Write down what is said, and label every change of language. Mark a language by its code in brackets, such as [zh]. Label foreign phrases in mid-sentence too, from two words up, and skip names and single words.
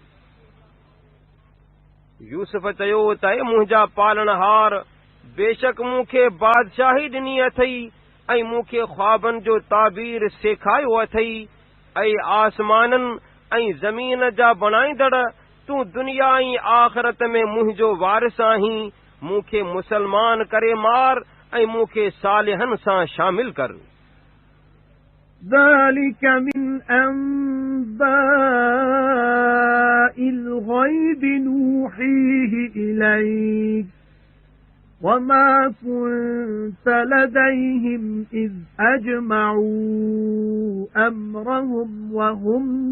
[sd] यूसुफ चयो त मुंहिंजा पालणहार, बेशक मूंखे बादशाही ॾिनी अथई ऐं मूंखे ख्वाबनि जो ताबीर सेखारियो अथई। ऐं आसमाननि ऐं ज़मीन जा बणाईंदड़, तूं दुनिया ऐं आख़िरत में मुंहिंजो वारिस आहीं। मूंखे मुसलमान करे मार ऐं मूंखे सालिहनि सां शामिल कर। [ar] ذَلِكَ مِنْ أَنْبَاءِ الْغَيْبِ نُوحِيهِ إِلَيْكَ وَمَا كُنْتَ لَدَيْهِمْ إِذْ أَجْمَعُوا أَمْرَهُمْ وَهُمْ